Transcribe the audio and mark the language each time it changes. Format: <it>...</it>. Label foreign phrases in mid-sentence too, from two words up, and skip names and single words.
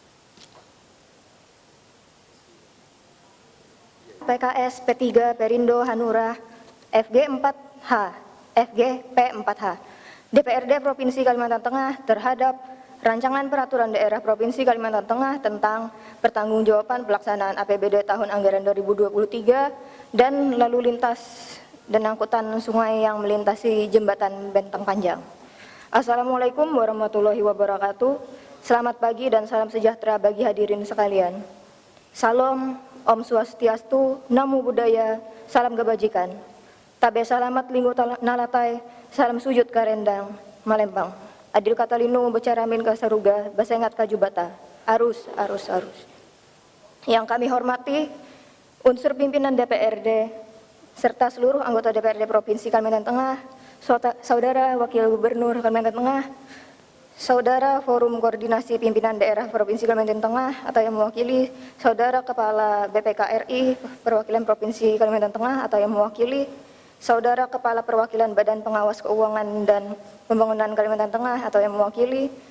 <id>PKS, P3, Perindo, Hanura, FG 4H, FG P4H, DPRD Provinsi Kalimantan Tengah terhadap Rancangan Peraturan Daerah Provinsi Kalimantan Tengah tentang pertanggungjawaban pelaksanaan APBD tahun anggaran 2023 dan lalu lintas dan angkutan sungai yang melintasi jembatan Bentang Panjang.</id> <ar>Assalamualaikum warahmatullahi wabarakatuh.</ar> <id>Selamat pagi dan salam sejahtera bagi hadirin sekalian. Salam,</id> <ban>Om Swastiastu,</ban> <pi>Namo Buddhaya,</pi> <id>salam kebajikan.</id> <nij>Tabe salamat linggo nalatai, salam sujud karendang, Malembang.</nij> <knx>Adil katalino becaramin kasaruga, basengat kajubata, arus.</knx> <id>Yang kami hormati, unsur pimpinan DPRD, serta seluruh anggota DPRD Provinsi Kalimantan Tengah, Saudara Wakil Gubernur Kalimantan Tengah, Saudara Forum Koordinasi Pimpinan Daerah Provinsi Kalimantan Tengah atau yang mewakili, Saudara Kepala BPKRI Perwakilan Provinsi Kalimantan Tengah atau yang mewakili, Saudara Kepala Perwakilan Badan Pengawas Keuangan dan Pembangunan Kalimantan Tengah atau yang mewakili,</id>